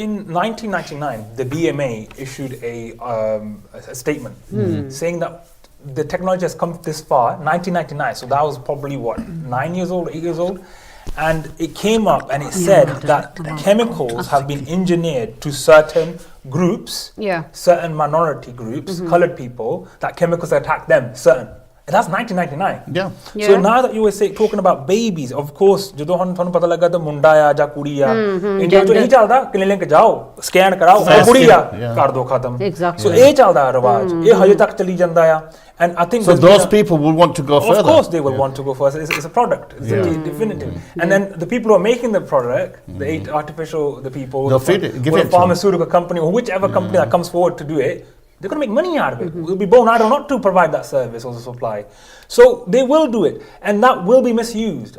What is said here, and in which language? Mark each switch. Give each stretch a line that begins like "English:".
English: in 1999, the BMA issued a statement saying that the technology has come this far, 1999, so that was probably 9 years old, 8 years old, and it came up and it said that chemicals have been engineered to certain groups, certain minority groups, colored people, that chemicals attack them, certain. And that's 1999. Yeah. So now that you were talking about babies, of course,
Punjabi: ਜਦੋਂ ਹੁਣ ਤੁਹਾਨੂੰ ਪਤਾ ਲੱਗਾ ਤਾਂ ਮੁੰਡਾ ਆ ਜਾਂ ਕੁੜੀ ਆ ਇੰਡੀਆ 'ਚ ਇਹੀ ਚੱਲਦਾ ਕਲੀਨਿਕ ਜਾਓ ਸਕੈਨ ਕਰਾਓ ਕੁੜੀ ਆ ਕਰ ਦੋ ਖਤਮ ਸੋ ਇਹ ਚੱਲਦਾ ਰਿਵਾਜ ਇਹ ਹਜੇ ਤੱਕ ਚੱਲੀ ਜਾਂਦਾ ਆ
English: and I think so those people will want to go further. Of course they will want to go further. It's a product. It's definitive. And then the people who are making the product, the people, the pharmaceutical company or whichever company that comes forward to do it, they're going to make money out of it. We'll be born idle not to provide that service or the supply. So they will do it, and that will be misused.